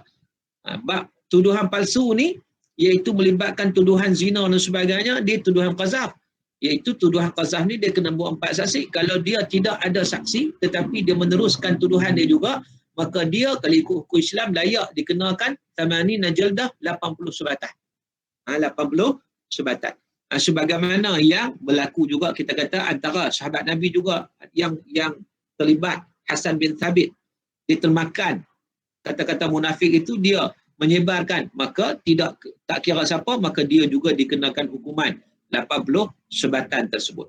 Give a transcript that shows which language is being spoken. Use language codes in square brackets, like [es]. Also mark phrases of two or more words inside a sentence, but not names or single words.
[ms] Bab tuduhan palsu ni iaitu melibatkan tuduhan zina dan sebagainya, dia tuduhan qazaf. Iaitu tuduhan qazaf ni dia kena buat 4 saksi. Kalau dia tidak ada saksi tetapi dia meneruskan tuduhan dia juga, maka dia kalau ikut hukum Islam layak dikenakan [ar] tamani najaldah [ms] 80 subatan. 80 subatan. Sebagaimana yang berlaku juga kita kata antara sahabat Nabi juga yang terlibat, Hasan bin Thabit, dia termakan kata-kata munafik itu, dia menyebarkan, maka tak kira siapa, maka dia juga dikenakan hukuman 80 sebatan tersebut.